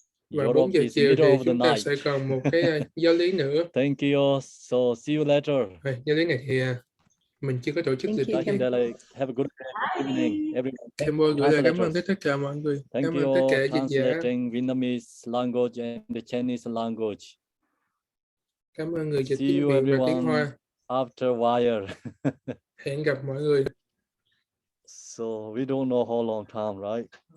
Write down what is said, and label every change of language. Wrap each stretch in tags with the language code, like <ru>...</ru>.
<vi>Vào 4 giờ chiều thì chúng ta sẽ còn một cái giáo lý nữa.</vi> <en>Thank you. So see you later.</en> <vi>Giáo lý này thì mình chưa có tổ chức được.</vi> <en>Have a good evening, everyone.</en> <vi>Khenpo gửi lời cảm ơn tới tất cả mọi người. Cảm ơn tất cả dịch giả.</vi> <en>Vietnamese language and the Chinese language.</en> <vi>Cảm ơn người dịch tiếng Việt và tiếng Hoa.</vi> <en>After while.</en> <vi>Hẹn gặp mọi người.</vi> <en>So we don't know how long time, right?</en>